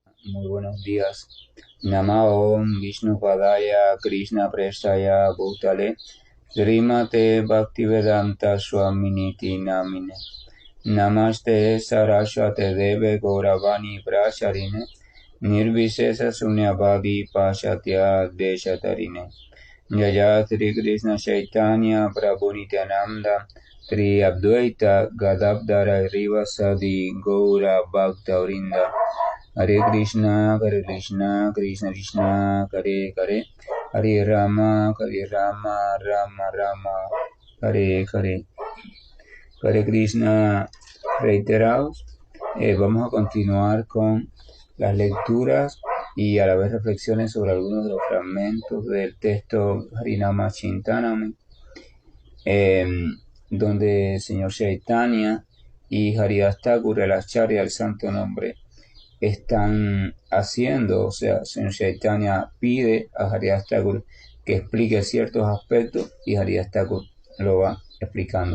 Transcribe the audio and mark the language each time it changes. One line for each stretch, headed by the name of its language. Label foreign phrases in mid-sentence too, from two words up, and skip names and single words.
Spanish: muy buenos días.
Sanskrit: Namaom Vishnu Padaya Krishna Prestaya Bhutale Srimate Bhaktivedanta Swaminiti Namine Namaste Saraswate Deve Gauravani Pracharine Nirvisesa Sunyavadi Pashatya Deshatarine Jaya Sri Krishna Chaitanya Prabhu Nityananda Sri Advaita Gadadhara Rivasadi Gaura Bhaktavrinda Hare Krishna, Krishna Krishna, Hare Hare, Hare Rama, Rama Rama, Hare Hare. Hare Krishna,
Spanish: reiterados. Vamos a continuar con las lecturas y a la vez reflexiones sobre algunos de los fragmentos del texto Harinama Chintanam, donde el señor Chaitanya y Haridas Thakur, el Acharya, el santo nombre, están haciendo, o sea, señor Chaitanya pide a Haridas Thakur que explique ciertos aspectos y Haridas Thakur lo va explicando.